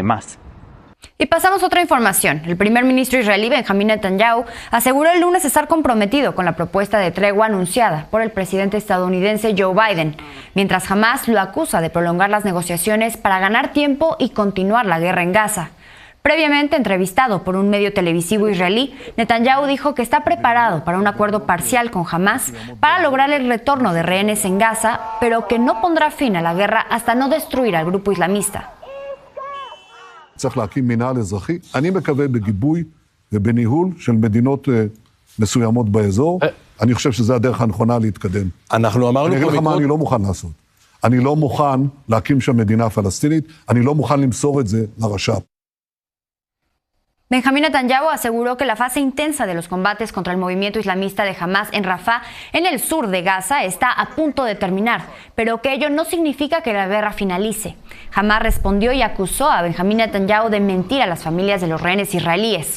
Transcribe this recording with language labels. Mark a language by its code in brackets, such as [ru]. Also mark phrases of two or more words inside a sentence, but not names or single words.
[es] Y pasamos a otra información. El primer ministro israelí Benjamín Netanyahu aseguró el lunes estar comprometido con la propuesta de tregua anunciada por el presidente estadounidense Joe Biden, mientras Hamás lo acusa de prolongar las negociaciones para ganar tiempo y continuar la guerra en Gaza. Previamente entrevistado por un medio televisivo israelí, Netanyahu dijo que está preparado para un acuerdo parcial con Hamás para lograr el retorno de rehenes en Gaza, pero que no pondrá fin a la guerra hasta no destruir al grupo islamista. [he] צריך להקים מינהל אזרחי. אני מקווה בגיבוי ובניהול של מדינות מסוימות באזור. אני חושב שזה הדרך הנכונה להתקדם. אנחנו אמרנו פה... אני אגיד לך מה אני לא מוכן לעשות. אני לא מוכן להקים שם מדינה פלסטינית, אני לא מוכן למסור את זה לרש"פ. [es] Benjamín Netanyahu aseguró que la fase intensa de los combates contra el movimiento islamista de Hamás en Rafah, en el sur de Gaza, está a punto de terminar, pero que ello no significa que la guerra finalice. Hamás respondió y acusó a Benjamín Netanyahu de mentir a las familias de los rehenes israelíes.